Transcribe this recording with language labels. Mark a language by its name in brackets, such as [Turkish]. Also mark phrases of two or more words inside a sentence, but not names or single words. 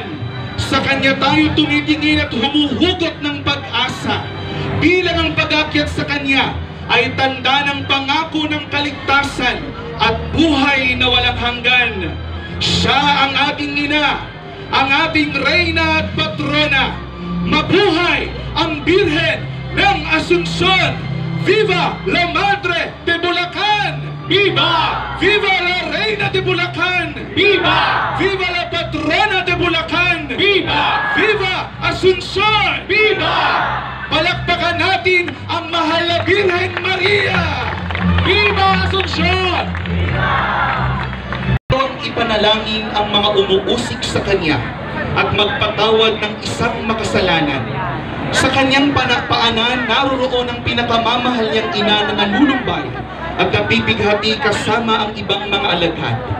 [Filipino] Sa kanya tayo tumitingin at humuhugot ng pag-asa, bilang ang pag-akyat sa kanya ay tanda ng pangako ng kaligtasan at buhay na walang hanggan. Siya ang ating ina, ang ating reyna at patrona. Mabuhay ang Birhen ng Asunsyon! [Spanish] Viva la Madre de Bulacan! Viva! Viva la Reina de Bulacan! Viva! Viva la Patrona de Bulacan! Viva! Viva Asunsyon! Viva! [Filipino] Palakpakan natin ang mahal na Birhen Maria! [Spanish] Viva Asunsyon! Viva! [Filipino] Ipanalangin ang mga umuusik sa kanya at magpatawad ng isang makasalanan. Sa kanyang paanan, naroroon ang pinakamamahal niyang ina na nanulumbay at nabibighati kasama ang ibang mga alagad.